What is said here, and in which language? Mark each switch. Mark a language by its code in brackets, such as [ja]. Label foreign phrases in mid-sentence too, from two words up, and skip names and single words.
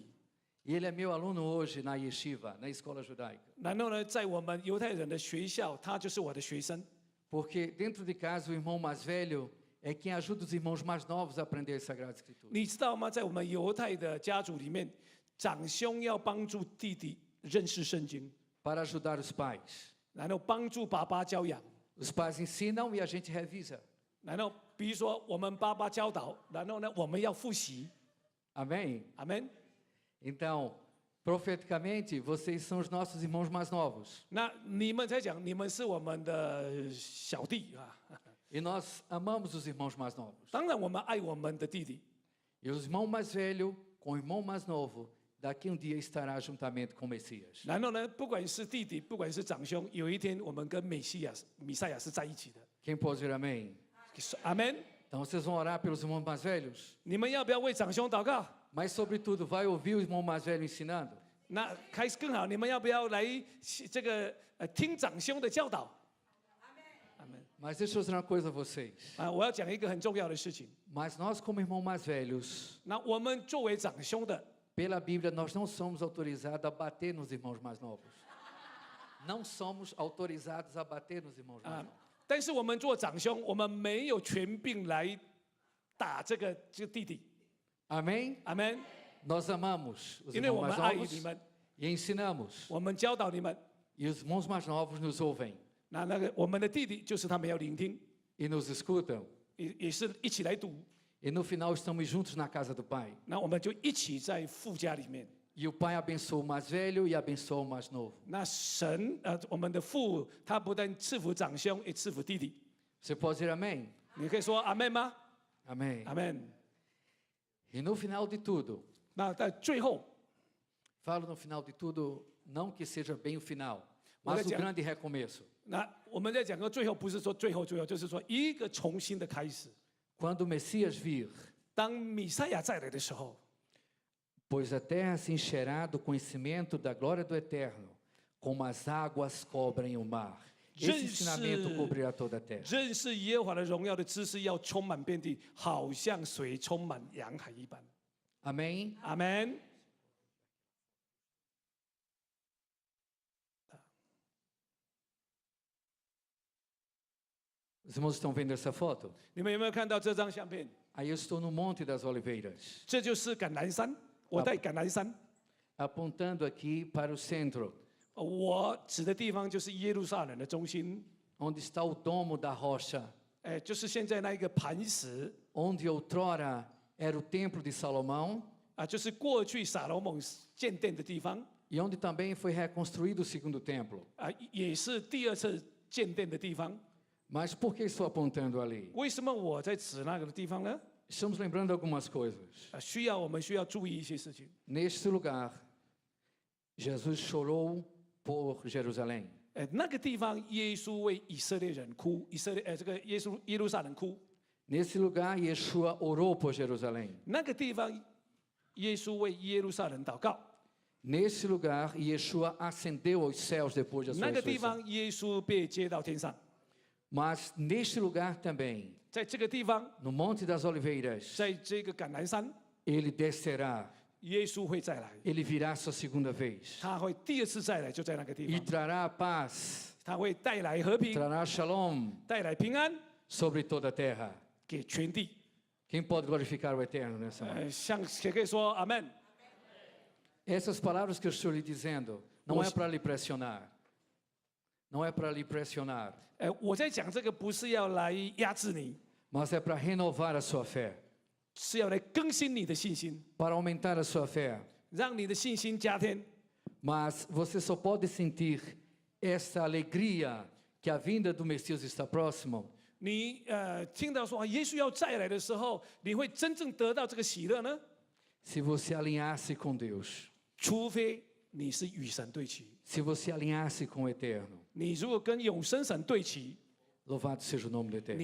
[pt] E ele é meu aluno hoje na yeshiva, na escola judaica. [zh] 然后呢，在我们犹太人的学校，他就是我的学生。 [pt] Porque dentro de casa o irmão mais velho, é quem ajuda os irmãos mais novos a aprender a Sagrada Escritura. [zh] 你知道吗？在我们犹太的家族里面，长兄要帮助弟弟认识圣经， [pt] Para ajudar os pais. [zh] 然后帮助爸爸教养， [pt] Os pais ensinam e a gente revisa. [zh] 然后比如说我们爸爸教导，然后呢我们要复习， [pt] Amém? [zh] 阿门。 [pt] Então, profeticamente, vocês são os nossos irmãos mais novos. [zh] 那你们在讲，你们是我们的小弟啊。 [pt] E nós amamos os irmãos mais novos. [zh] 当然，我们爱我们的弟弟。 [pt] E o irmão mais velho com o irmão mais novo, daqui dia estará juntamente com o Messias. [zh] 然后呢，不管是弟弟，不管是长兄，有一天我们跟弥赛亚是在一起的。 [pt] Quem pode dizer amém? [zh] 阿门。 [pt] Então vocês vão orar pelos irmãos mais velhos? [zh] 你们要不要为长兄祷告？ [pt] Mas, sobretudo, vai ouvir o irmão mais velho ensinando? [zh] 那开始更好，你们要不要来这个听长兄的教导？阿门。 [pt] Mas deixa eu dizer uma coisa a vocês. [zh] 啊，我要讲一个很重要的事情。 [pt] Mas nós, como irmãos mais velhos, [zh] 那我们作为长兄的， [pt] pela Bíblia, nós não somos autorizados a bater nos irmãos mais novos. Não somos autorizados a bater nos irmãos mais novos. [zh] 但是我们做长兄，我们没有权柄来打这个弟弟。 [pt] Amém? [zh] 阿门。 [pt] Nós amamos os [zh] 因为 [pt] irmãos [zh] 我们 [pt] mais [zh] 爱你 [pt] novos [zh] 们， [pt] e ensinamos. [zh] 我们教导你们。 [pt] E os irmãos mais novos nos ouvem [zh] 那个我们的弟弟就是他们要聆听， [pt] e nos escutam. [zh] 也是一起来读。 [pt] E no final estamos juntos na casa do Pai. [zh] 那我们就一起在父家里面。 [pt] E o Pai abençoa o mais velho e abençoa o mais novo. [zh] 那神我们的父他不但赐福长兄，也赐福弟弟。 [pt] Você pode dizer amém? [zh] 你可以说阿门吗？ [pt] Amém. [zh] 阿门。 [pt] E no final de tudo, [zh] 那在最后， [pt] falo no final de tudo, não que seja bem o final, Olha, mas o Tiago. grande recomeço. [zh] 那我们在讲个最后，不是说最后，就是说一个重新的开始。 [pt] Quando o Messias vir, [zh] 当弥赛亚再来的时候， [pt] pois a terra se encherá do conhecimento da glória do Eterno, como as águas cobrem o mar. Esse ensinamento cobrirá toda a terra. [zh] 认识耶和华的荣耀的知识要充满遍地，好像水充满洋海一般。 [pt] Amém? [zh] 阿门。 [pt] Os irmãos estão vendo essa foto? [zh] 你们有没有看到这张相片？ [pt] Aí eu estou no Monte das Oliveiras, [zh] 这就是橄榄山，我在橄榄山。 [pt] apontando aqui para o centro, [zh] 我指的地方就是耶路撒冷的中心， [pt] onde está o domo da rocha, [zh] 就是现在那一个磐石 [pt] onde outrora era o templo de Salomão, [zh] 就是过去撒罗蒙建殿的地方 [pt] e onde também foi reconstruído o segundo templo. [zh] 也是第二次建殿的地方。 [pt] Mas por que estou apontando ali? [zh] 为什么我在指那个地方呢？ [pt] Estamos lembrando algumas coisas. [zh] 我们需要注意一些事情。 [pt] Neste lugar, Jesus chorou por Jerusalém. [zh] 那个地方，耶稣为以色列人哭，这个耶路撒冷哭。 [pt] Nesse lugar, Yeshua orou por Jerusalém. [zh] 那个地方，耶稣为耶路撒冷祷告。 [pt] Nesse lugar, Yeshua ascendeu aos céus depois da [zh] 那 [pt] sua [zh] 个地 [pt] ressurreição. [zh] 方，耶稣被接到天上。 [pt] Mas neste lugar também, [zh] 在这个地方， [pt] no Monte das Oliveiras, [zh] 在这个橄榄山， [pt] ele descerá, [zh] 耶稣会再来， [pt] ele virá sua segunda vez [zh] 他会第二次再来，就在那个地 [pt] e [zh] 方， [pt] trará paz, [zh] 他会带来和平， [pt] trará shalom [zh] 带来平安 [pt] sobre toda a terra. [zh] 给全地。 [pt] Quem pode glorificar o Eterno nessa hora? [zh] 也可以说阿门。 [pt] Essas palavras que eu estou lhe dizendo não é para lhe pressionar. Não é para lhe pressionar, [zh] 我在讲这个不是要来压制你， [pt] mas é para renovar a sua fé, [zh] 是要来更新你的信心， [pt] para aumentar a sua fé. [zh] 让你的信心加添。 [pt] Mas você só pode sentir essa alegria que a vinda do Messias está próximo [zh] 你听到说耶稣要再来的时候，你会真正得到这个喜乐呢？ [pt] se você alinhasse com Deus, [zh] 除非你是与神对齐。 [pt] se você alinhasse com o Eterno. [zh] 你如果跟永生神对齐， [pt] Louvado seja o nome do Eterno.